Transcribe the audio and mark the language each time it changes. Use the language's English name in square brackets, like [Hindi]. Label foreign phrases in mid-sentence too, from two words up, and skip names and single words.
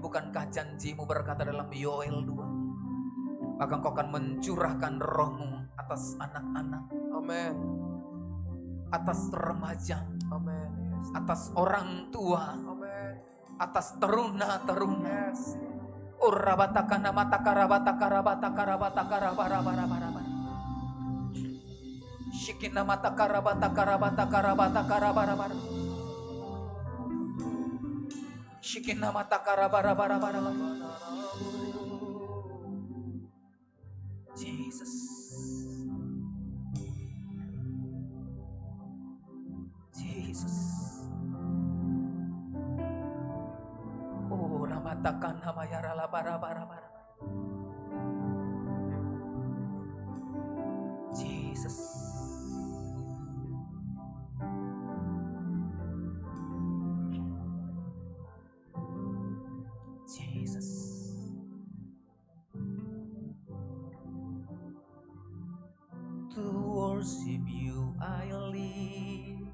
[Indonesian] Bukankah janji-Mu berkata dalam Yoel 2, maka Engkau akan mencurahkan Roh-Mu atas anak-anak, Amin. atas remaja, Amin. Yes. atas orang tua, Amin. atas teruna-teruna. Yes. Urabatakana matakarabatakarabatakarabatakarabarabarabarabara. Shikina matakarabatakarabatakarabatakarabarabara. Shikina matakarabarabarabarabara. Jesus. Jesus. Oh, ramatakan hamayara labara-bara-bara. Jesus. Jesus. [English] To worship you I live.